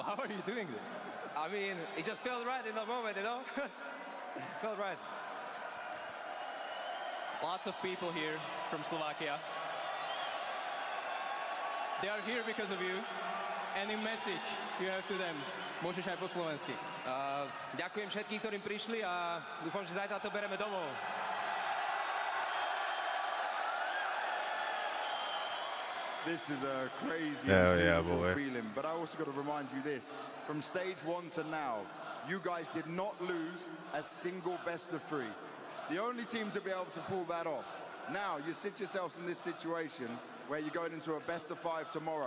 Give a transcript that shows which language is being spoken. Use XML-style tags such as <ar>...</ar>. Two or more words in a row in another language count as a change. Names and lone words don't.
<en>How are you doing this? I mean, it just felt right in the moment, you know? Felt right. Lots of people here from Slovakia. They are here because of you. Any message you have to them?</en> <sk>Môžeš aj po slovensky. Ďakujem všetkým, ktorým prišli a dúfam, že zajtra to bereme domov.</sk> <en>This is a crazy boy. feeling, but I also got to remind you this. From stage 1 to now, you guys did not lose a single best of 3. The only team to be able to pull that off. Now, you sit yourselves in this situation where you're going into a best of 5 tomorrow.</en>